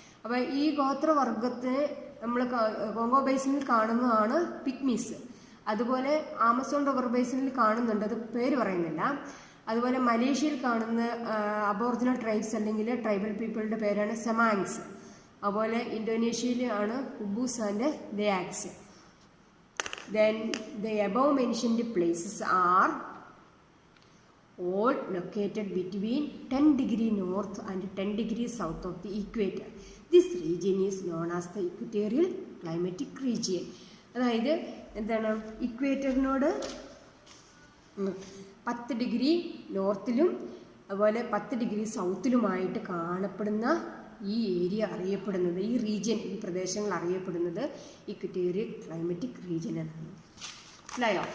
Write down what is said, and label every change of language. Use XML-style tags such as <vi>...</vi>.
<ml>അപ്പോൾ ഈ ഗോത്രവർഗത്തെ നമ്മൾ കോങ്കോ ബേസിനിൽ കാണുന്നതാണ് പിഗ്മീസ്. അതുപോലെ ആമസോൺ റിവർ ബേസിനിൽ കാണുന്നുണ്ട്, അത് പേര് പറയുന്നില്ല. അതുപോലെ മലേഷ്യയിൽ കാണുന്ന അബോറിജിനൽ ട്രൈബ്സ് അല്ലെങ്കിൽ ട്രൈബൽ പീപ്പിളിൻ്റെ പേരാണ് സെമാങ്സ്. അതുപോലെ ഇന്തോനേഷ്യയിലാണ് കുബൂസ് and ദയാക്സ്.</ml> <en>Then the above mentioned places are all located between 10 degrees north and 10 degrees south of the equator. This region is known as the equatorial climatic region.</en> <ml>അതായത് എന്താണ്, ഇക്വേറ്ററിനോട് 10 ഡിഗ്രി നോർത്തിലും അതുപോലെ 10 degree സൗത്തിലുമായിട്ട് കാണപ്പെടുന്ന ഈ area അറിയപ്പെടുന്നത്, ഈ റീജിയൻ, ഈ പ്രദേശങ്ങൾ അറിയപ്പെടുന്നത് ഇക്വറ്റോറിയൽ ക്ലൈമറ്റിക് റീജിയൻ എന്നാണ്. മനസ്സിലായോ?</ml>